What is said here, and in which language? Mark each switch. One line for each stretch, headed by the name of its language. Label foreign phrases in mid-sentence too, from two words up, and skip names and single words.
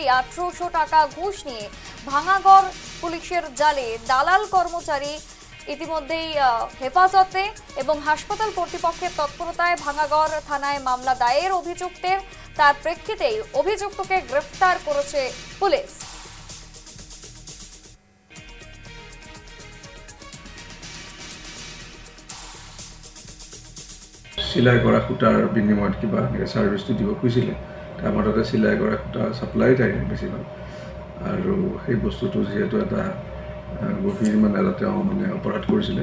Bangla: 1800 টাকা ঘুষ নিয়ে ভাঙাগড় পুলিশের জালে দালাল কর্মচারী ইতিমধ্যেই হেফাজতে এবং হাসপাতাল কর্তৃপক্ষের তৎপরতায় ভাঙাগড় থানায় মামলা দায়ের অভিযুক্তের। তার প্রেক্ষিতেই অভিযুক্তকে গ্রেফতার করেছে পুলিশ।
Assamese: চিলাই কৰা সূতাৰ বিনিময়ত কিবা ছাৰ্ভিচটো দিব খুজিছিলে। আমাৰ তাতে চিলাই কৰা সূতা ছাপ্লাই থাকে বেছিভাগ, আৰু সেই বস্তুটো যিহেতু এটা গভীৰ এটা তেওঁ অপৰাধ কৰিছিলে।